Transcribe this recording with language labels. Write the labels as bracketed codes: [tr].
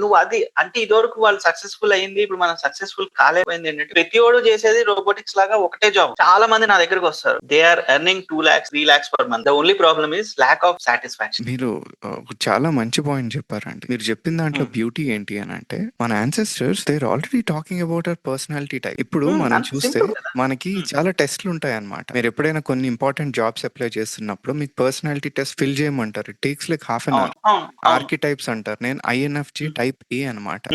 [te] నువ్వు అది అంటే ఇదివరకు వాళ్ళు సక్సెస్ఫుల్ అయింది, ఇప్పుడు మనం సక్సెస్ఫుల్ కాలేకపోయింది ఏంటంటే, ప్రతి ఒడు చేసేది రోబోటిక్స్ లాగా ఒకటే జాబ్. చాలా మంది నా దగ్గరకు వస్తారు, [en] They are earning 2 lakhs 3 lakhs per month. the only problem is lack of satisfaction. [te] మీరు చాలా మంచి పాయింట్ చెప్పారండి. మీరు చెప్పిన దాంట్లో బ్యూటీ ఏంటి అని అంటే, మన ancestors [en] They are already talking about our personality type. [te] ఇప్పుడు మనం చూస్తే మనకి చాలా టెస్ట్లు ఉంటాయి అన్నమాట. మీరు ఎప్పుడైనా కొన్ని ఇంపార్టెంట్ జాబ్స్ అప్లై చేస్తున్నప్పుడు మీకు పర్సనాలిటీ టెస్ట్ ఫిల్ చేయమంటారు. [en] It takes like half an hour. [te] Archetypes అంటారు, నేను INFJ టైప్ ఏ అనమాట.